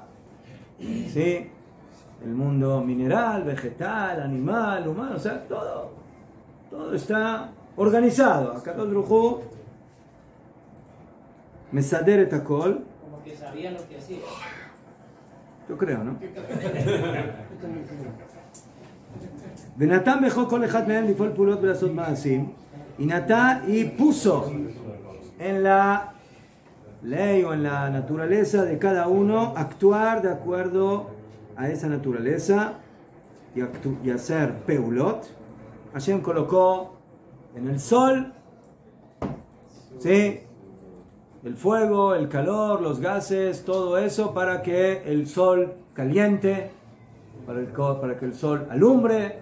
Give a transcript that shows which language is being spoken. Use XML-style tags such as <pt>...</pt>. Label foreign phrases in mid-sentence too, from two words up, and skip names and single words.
<es>¿Sí? El mundo mineral, vegetal, animal, humano, o sea, todo está organizado.</es> <he>Acá קדוש ברוך הוא מסדר את הכל.</he> <es>Como que sabía lo que hacía. Yo creo, ¿no?</es> <he>ונתן בכח כל אחד מהם לפעול פעולות ולעשות מעשים.</he> <es>Y puso en la ley o en la naturaleza de cada uno actuar de acuerdo a esa naturaleza y hacer peulot. Hashem colocó en el sol, ¿sí?, el fuego, el calor, los gases, todo eso para que el sol caliente, para que el sol alumbre.</es>